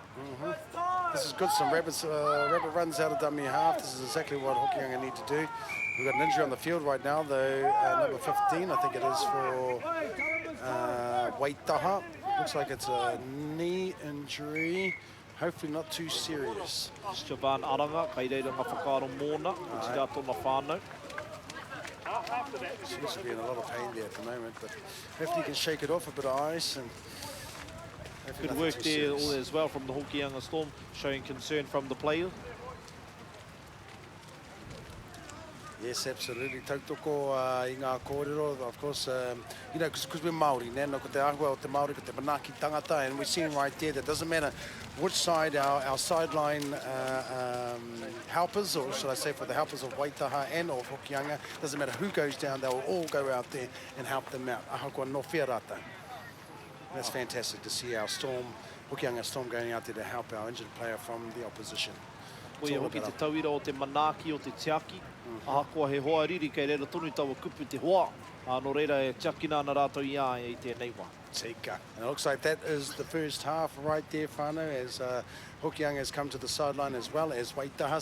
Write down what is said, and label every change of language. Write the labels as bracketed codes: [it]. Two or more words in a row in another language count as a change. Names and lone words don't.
[en] This is good, some rabbit runs out of dummy half. This is exactly what Hokianga need to do. We've got an injury on the field right now, though. Number 15, I think it is for Waitaha. Looks like it's a knee injury. Hopefully not too serious. [mi] Siobhan Aranga, kei reira ngā whakaaro mōna, [en] which is out on the whānau. Seems to be in a lot of pain there at the moment, but hopefully he can shake it off, a bit of ice. And good work there as well from the Hokianga Storm, showing concern from the player. Yes, absolutely. [mi] Tautoko I ngā kōrero, [en] of course, you know, because we're Māori, no, [mi] ko te ahua o te Māori, ko te manaki tangata, [en] and we're seeing right there that doesn't matter which side our sideline helpers, or should I say for the helpers of Waitaha and of Hokianga, doesn't matter who goes down, they will all go out there and help them out. [mi] Ahakoa no whiarata. [en] That's fantastic to see our Storm, Hokianga Storm going out there to help our injured player from the opposition. [mi] Koia hoki te tauira o te manaki o te tiaki. Ahakoa he hoa riri kei reira tonu taua kupu te hoa. No reira e tiakina ana rātou ia e tēnei wā. Tika. [en] And it looks like that is the first half right there, whānau, as Hokianga has come to the sideline as well as Waitaha.